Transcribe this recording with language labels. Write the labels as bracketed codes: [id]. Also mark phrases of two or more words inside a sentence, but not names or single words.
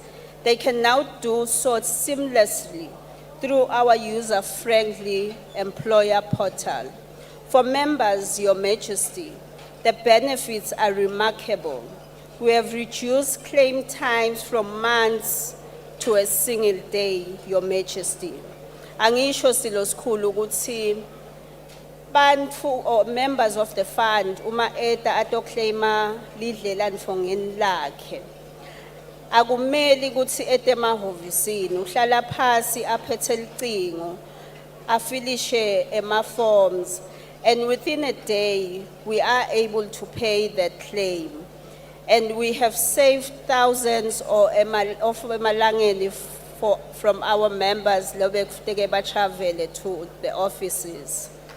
[en] They can now do so seamlessly through our user-friendly employer portal. For members, Your Majesty, the benefits are remarkable. We have reduced claim times from months to a single day, Your Majesty. [ss] Angisho Silo Sikhulu ukuthi bantfu [en] or members of the fund [ss] uma eta atoclaima lidlelandfongeni lakhe akumeli kutsi ete emahovisini uhlala phasi aphethe licingo afilishe ema-forms [en] and within a day we are able to pay that claim and we have saved thousands of emalangeni from our members [ss] lobekufike batravele [en] to the offices.